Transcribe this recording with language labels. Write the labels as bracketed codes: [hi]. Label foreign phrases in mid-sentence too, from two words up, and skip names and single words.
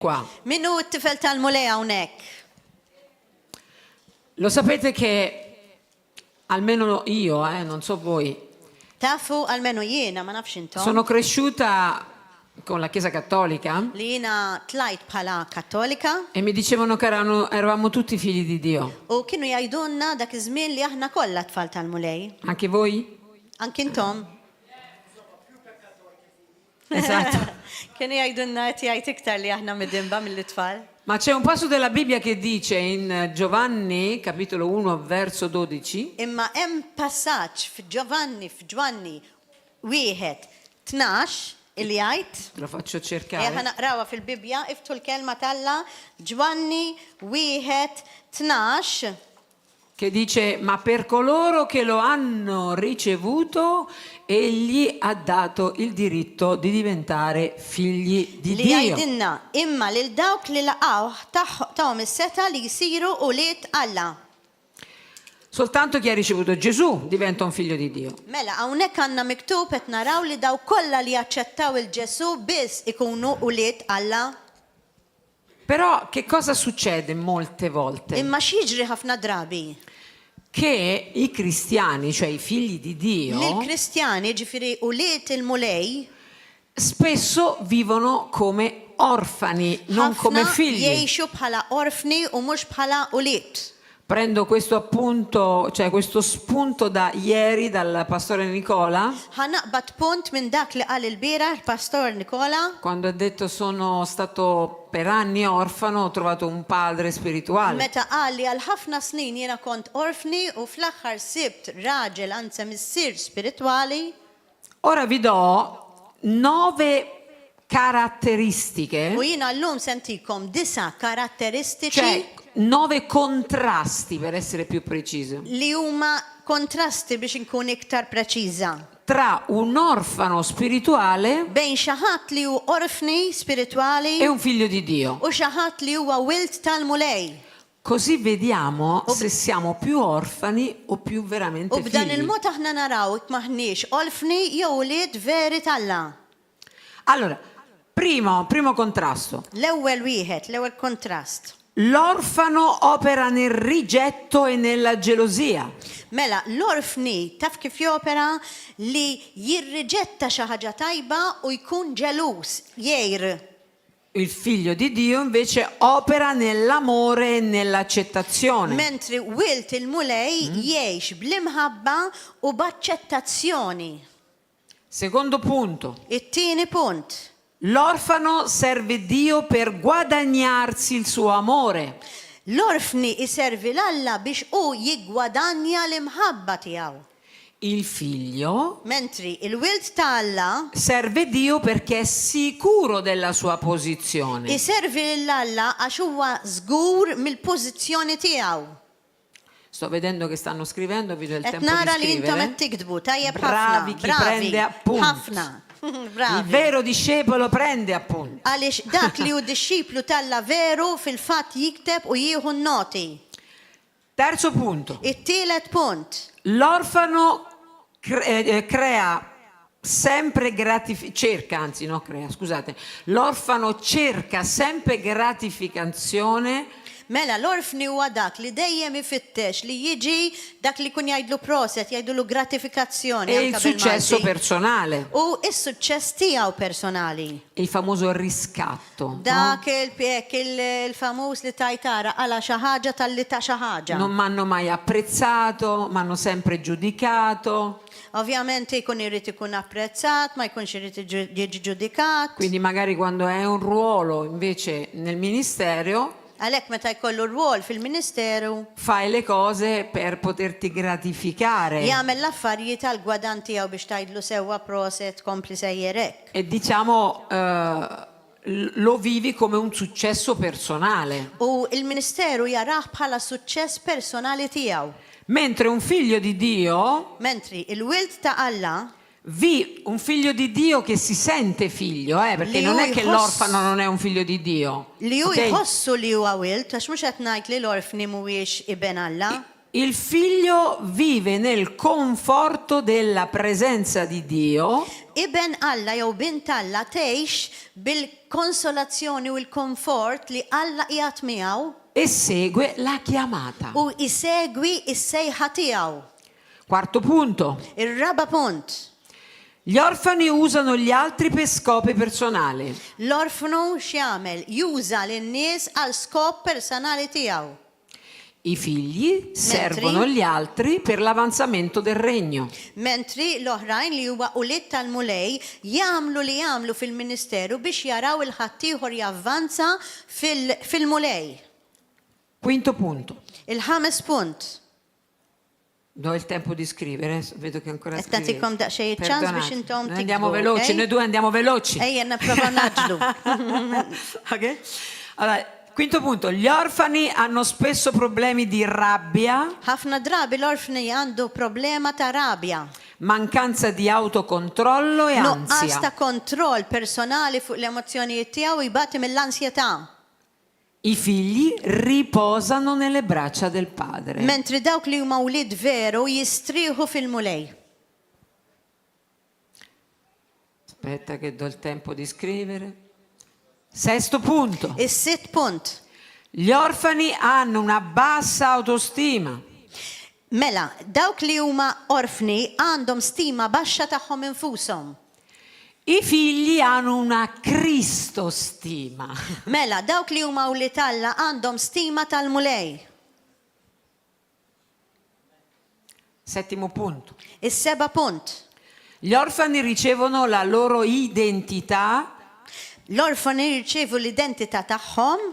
[it] qua. [mt] Minnu t-tifel tal-mulej hawnhekk? [it] Lo sapete che almeno io, non so voi, [mt] Tafu almenu jiena ma nafx intom [it] sono cresciuta con la Chiesa Cattolica [mt] li jiena tlajt bħala Kattolika [it] e mi dicevano che eravamo tutti figli di Dio. [mt] u kienu jgħidulna dak iż-żmien li aħna kollha tfal tal-mulej. [it] Anche voi? [mt] Anki intom. [it] Esatto. [mt] Kienu jgħidulna qed jgħid iktar li aħna midimba mill-itfal. [it] Ma c'è un passo della Bibbia che dice in Giovanni, capitolo 1, verso 12, [mt] Imma hemm passaġġ f'Ġovanni 1:12 illi jgħid [it] lo faccio [mt] Eħa [it] cercare, [mt] naqrawa fil-Bibja, iftu l-kelma talla, Ġwanni 1:12. [it] che dice: ma per coloro che lo hanno ricevuto, egli ha dato il diritto di diventare figli di [mt] Li [it] Dio. [mt] jgħidilna imma lil dawk li laqgħu tagħhom is-seta li jsiru ulied Alla. [it] Soltanto chi ha ricevuto Gesù diventa un figlio di Dio. [mt] Mela hawnhekk għandna miktub qed naraw li daw kollha li jaċċettaw il-Ġesu biss ikunu ulied Alla. [it] Però che cosa succede molte volte? [mt] Imma x'jiġri ħafna drabi? [it] Che i cristiani, cioè i figli di Dio, [mt] Lill-Kristjani ġifieri ulied il-mulej [it] spesso vivono come orfani, non come [mt] ħafna [it] figli. [mt] jgħixu bħala orfni u mhux bħala ulied. [it] Prendo questo appunto, cioè questo spunto da ieri dal pastore Nicola, [mt] Ħanaqbad punt minn dak li qal il-bira il-pastor Nikola [it] quando ha detto: sono stato per anni orfano, ho trovato un padre spirituale. [mt] meta qal li għal ħafna snin jiena kont orfni u fl-aħħar sibt raġel anzi missier spiritwali. [it] Ora vi do 9 caratteristiche, [mt] U jiena llum sentikom 9 karatteristiċi [it] cioè 9 contrasti per essere più preciso, [mt] li huma kontrasti biex inkun iktar preċiża [it] tra un orfano spirituale [mt] bejn xi ħadd li hu orfni spiritwali [it] e un figlio di Dio. [mt] u xi ħadd li huwa wild tal-mulej. [it] Così vediamo se siamo più orfani o più [mt] U [it] veramente [mt] b'dan [it] figli. [mt] il-mod aħna naraw jekk maħniex orfni jew ulied veri tal-Alla. [it] Allora, primo contrasto. [mt] L-ewwel wieħed, l-ewwel kontrast. [it] L'orfano opera nel rigetto e nella gelosia. [mt] Mela, l-orfni taf kif jopera li jirriġetta xi ħaġa tajba u jkun ġelus, jgħir. [it] Il figlio di Dio invece opera nell'amore e nell'accettazione. [mt] Mentri wilt il-mulej jgħix bl-imħabba u b'aċċettazzjoni. [it] Secondo punto. [mt] It-tieni punt. [it] L'orfano serve Dio per guadagnarsi il suo amore. [mt] L-orfni iservi l-Alla biex u jiggwadanja l-imħabba tiegħu. [it] Il figlio [mt] Mentri il-wilt ta' Alla [it] serve Dio perché è sicuro della sua posizione. [mt] iservi l-Alla għax huwa żgur mill-pożizzjoni tiegħu. [it] Sto vedendo che stanno scrivendo, vi do il [mt] Qed [it] tempo di [mt] nara li intom [it] scrivere. [mt] qed tikdbu tajjeb ħafna. [it] Bravi chi prende appunti. [mt] Ħafna. [it] Il [mt] Bravi. [it] vero discepolo prende appunti. [mt] Għaliex dak li hu disċiplu tal-Alla veru fil-fatt jikteb u jieħu noti. [it] Terzo punto. [mt] It-tielet punt. [it] L'orfano crea sempre l'orfano cerca sempre gratificazione. [mt] Mela l-orfni huwa dak li dejjem ifittex li jiġi dak li kun jgħidlu proset, jgħidlu gratifikazzjoni [it] E il [mt] anke [it] successo [mt] bil-Malti. [it] personale, [mt] U is-suċċess tiegħu personali. [it] il famoso riscatto. No? [mt] Dak il-famuż li tajtara għala xi ħaġa tal-li ta' xi ħaġa. [it] Non mi hanno mai apprezzato, mi hanno sempre giudicato. [mt] Ovvjament jkun irid ikun apprezzat, ma jkunx irid jiġi ġudikat. [it] Quindi magari quando è un ruolo invece nel ministero, [mt] Għalhekk meta jkollu rwol fil-Ministeru, [it] fai le cose per poterti gratificare. [mt] jagħmel l-affarijiet għal gwadan tiegħu biex tgħidlu sewwa proset kompli sejjerek. [it] E diciamo lo vivi come un successo personale. [mt] U il-Ministeru jarah bħala suċċess personali tiegħu. [it] Mentre un figlio di Dio, [mt] Mentri il-wilt ta' Alla [it] un figlio di Dio che si sente figlio, perché [mt] Li [it] non è lui che l'orfano non è un figlio di Dio. [mt] li hu [it] ok? [mt] jħossu li huwa wilt, għax mhux qed ngħid li l-orfni mhuwiex iben Alla. [it] Il figlio vive nel conforto della presenza di Dio [mt] Ibn Alla jew bint Alla tgħix bil-konsolazzjoni u l-komfort li Alla qiegħed miegħu [it] e segue la chiamata. [mt] u jsegwi s-sejħa tiegħu. [it] Quarto punto. [mt] Ir-raba' punt. [it] Gli orfani usano gli altri per scopi personali. [mt] L-orfnu x'jagħmel? Juża lin-nies għal skop personali tiegħu. [it] I figli servono gli altri per l'avanzamento del regno. [mt] Mentri l-oħrajn li huwa ulied tal-mulej jagħmlu li jagħmlu fil-ministeru biex jaraw il-ħaddieħor javvanza fil-mulej. [it] Quinto punto. [mt] Il-ħames punt. [it] Do il tempo di scrivere, vedo che ancora [mt] Qed nagħtikom daqsxejn ċans biex [it] Perdonate. [mt] intom [it] Noi andiamo [mt] tiktbu, [it] veloci, ok? noi due andiamo veloci. [mt] Ejja nipprova naġlu. Ok? [it] Allora, quinto punto, gli orfani hanno spesso problemi di rabbia, [mt] Ħafna drabi l-orfni għandu problema ta' rabja. [it] mancanza di autocontrollo e [mt] Nuqqas [it] ansia. [mt] ta' kontroll personali fuq l-emozzjonijiet tiegħu jibati mill-ansjetà. [it] I figli riposano nelle braccia del padre. [mt] Mentri dawk li huma wlied veru jistrieħu fil-mulej. [it] Aspetta che do il tempo di scrivere. Sesto punto. [mt] Is-sitt punt. [it] Gli orfani hanno una bassa autostima. [mt] Mela, dawk li huma orfni għandhom stima baxxa tagħhom infushom. [it] I figli hanno una cristostima. [mt] Mela, dawk li huma wlied Alla għandhom stima tal-mulej. [it] Settimo punto. [mt] Is-seba' punt. [it] Gli orfani ricevono la loro identità [mt] L-orfani jirċevu l-identità tagħhom